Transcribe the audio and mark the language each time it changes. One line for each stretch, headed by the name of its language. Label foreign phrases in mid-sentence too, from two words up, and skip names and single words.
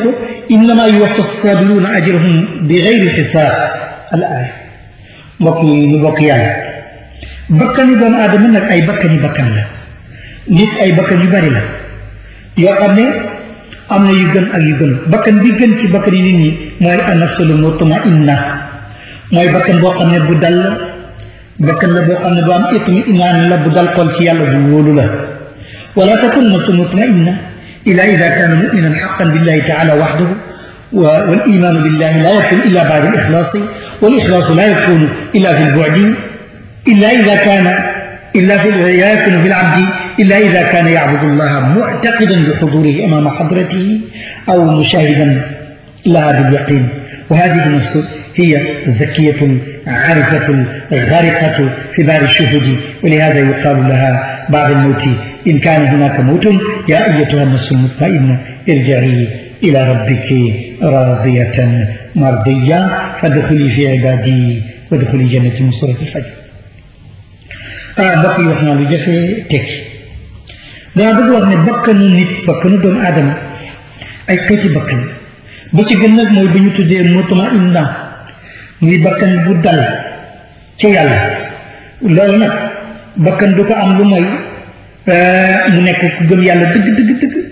Wolof: ko
Arabic: إنما يوفى الصابرون أجرهم بغير حساب الآية
Wolof: mbokk yi ñu bokk yàlla bakkani doomu aadama nag ay bakkan la nit ay bakkan yu bari la yoo xam ne am na yu gën ak yu gën bakkan bi gën ci bakkan yi nit ñi mooy
Arabic: النفس المطمئنة
Wolof: mooy bakkan boo xam ne bu dal la bakkan la boo xam ne bu am itminaan la bu dal xol ci yàlla bu wóolu la wala
Arabic: تكون نفس مطمئنة إلا إذا كان مؤمنا حقا بالله تعالى وحده والإيمان بالله لا يكون إلا بعد الإخلاص والإخلاص لا يكون إلا في العبد إلا إذا كان لا يكون في العبد إلا إذا كان يعبد الله معتقدا بحضوره أمام حضرته أو مشاهدا لها باليقين وهذه النفس هي الزكية العارفة الغارقة في بار الشهود ولهذا يقال لها بعد الموت إن كان هناك موت يا أيتها النفس المطمئنة ارجعي إلى ربك راضية مرضية فادخلي في عبادي وادخلي جنتي من سورة الفجر
Wolof: mbokk yi wax naa lu jafe tekki dama bëgg wax ne bakkanu nit bakkanu doomu aadama ay xeeti bakkan ba ci gën nag mooy bi ñu tuddee mutma'inna muy bakkan bu dal ci yàlla loolu nag bakkan du ko am lu mooy mu nekk ku gëm yàlla dëgg